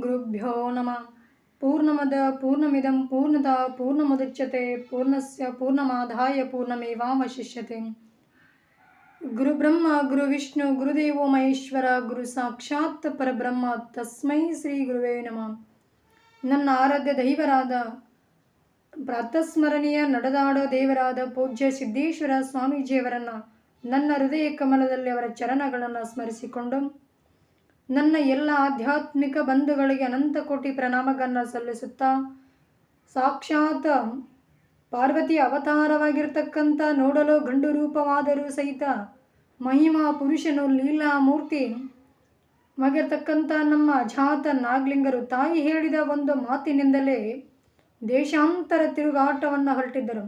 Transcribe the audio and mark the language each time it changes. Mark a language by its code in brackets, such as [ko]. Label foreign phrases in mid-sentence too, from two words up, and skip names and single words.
[sa] ಶ್ರೀಗುರುಭ್ಯೋ ನಮಃ. ಪೂರ್ಣಮದ ಪೂರ್ಣಮಿದಂ ಪೂರ್ಣತಃ ಪೂರ್ಣಮುದಚ್ಯತೆ ಪೂರ್ಣಸ್ಯ ಪೂರ್ಣಮಾದಾಯ ಪೂರ್ಣಮೇವಾವಶಿಷ್ಯತೆ. ಗುರುಬ್ರಹ್ಮ ಗುರುವಿಷ್ಣು ಗುರುದೇವೋ ಮಹೇಶ್ವರ ಗುರು ಸಾಕ್ಷಾತ್ ಪರಬ್ರಹ್ಮ ತಸ್ಮೈ ಶ್ರೀ ಗುರುವೇ ನಮಃ. [kn] ನನ್ನ ಆರಾಧ್ಯ ದೈವರಾದ ಪ್ರಾತಸ್ಮರಣೀಯ ನಡೆದಾಡೋ ದೇವರಾದ ಪೂಜ್ಯ ಸಿದ್ದೇಶ್ವರ ಸ್ವಾಮೀಜಿಯವರನ್ನು ನನ್ನ ಹೃದಯ ಕಮಲದಲ್ಲಿ ಅವರ ಚರಣಗಳನ್ನು ಸ್ಮರಿಸಿಕೊಂಡು ನನ್ನ ಎಲ್ಲ ಆಧ್ಯಾತ್ಮಿಕ ಬಂಧುಗಳಿಗೆ ಅನಂತ ಕೋಟಿ ಪ್ರಣಾಮಗಳನ್ನು ಸಲ್ಲಿಸುತ್ತಾ, ಸಾಕ್ಷಾತ್ ಪಾರ್ವತಿ ಅವತಾರವಾಗಿರ್ತಕ್ಕಂಥ ನೋಡಲು ಗಂಡು ರೂಪವಾದರೂ ಸಹಿತ ಮಹಿಮಾ ಪುರುಷನು ಲೀಲಾಮೂರ್ತಿ ಆಗಿರ್ತಕ್ಕಂಥ ನಮ್ಮ ಅಜಾತ ನಾಗಲಿಂಗರು ತಾಯಿ ಹೇಳಿದ ಒಂದು ಮಾತಿನಿಂದಲೇ ದೇಶಾಂತರ ತಿರುಗಾಟವನ್ನು ಹೊರಟಿದ್ದರು.